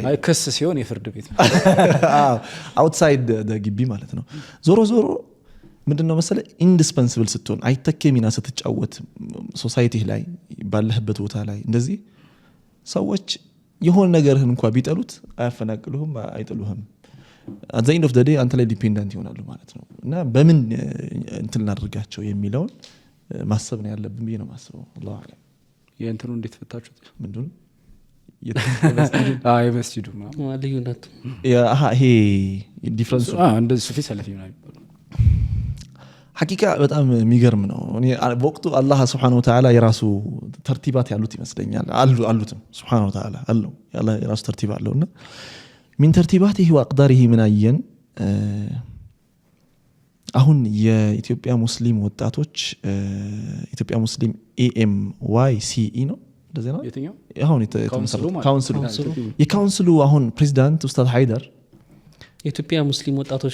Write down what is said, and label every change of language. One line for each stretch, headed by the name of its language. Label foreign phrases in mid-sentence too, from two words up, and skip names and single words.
Amharic: አይ ክስ ሲሆን የፍርድ ቤት አውትሳይድ ግቢ ማለት ነው ዞሮ ምንድነው መሰለ ኢንዲስፐንስብል ስትሆን አይተኬ ሚና ስትጫወት ሶሳይቲ ላይ ባለህበት ቦታ ላይ እንደዚህ ሰዎች የሆነ ነገርህን እንኳን ቢጠሉት አያፈናቅሉህም አይጥሉህም
English: at the end of the day
Amharic: አንተ ላይ ዲፔንደንት ይሆናሉ ማለት ነው እና በምን እንትን እናድርጋቸው የሚለውን ማሰብ ነው ያለብን ብዬ ነው ማስበው
Arabic: الله أعلم
Amharic: የእንትኑ እንዴት ፈታችሁት ምንድነው የመስጂዱ ልዩነቱ ይሄ ዲፍረንሱ እንደዚህ ሱፊ ሰለፊ ምናምን ሐቂቃ በጣም የሚገርም ነው እኔ በወቅቱ አላህ
Arabic: سبحانه وتعالى
Amharic: የራሱ ተርቲባት ያሉት ይመስለኛል አሉትም
Arabic: سبحانه وتعالى
Amharic: አለው ያላ የራሱ ተርቲብ አለውና
Arabic: من ترتيباته واقداره من
Amharic: አየን አሁን የኢትዮጵያ ሙስሊም ወጣቶች ኢትዮጵያ ሙስሊም AMYCE ነው እንደዚህ ነው የትኛው አሁን የካውንስሉ አሁን ፕሬዝዳንት ኡስታዝ ሃይደር የኢትዮጵያ ሙስሊም ወጣቶች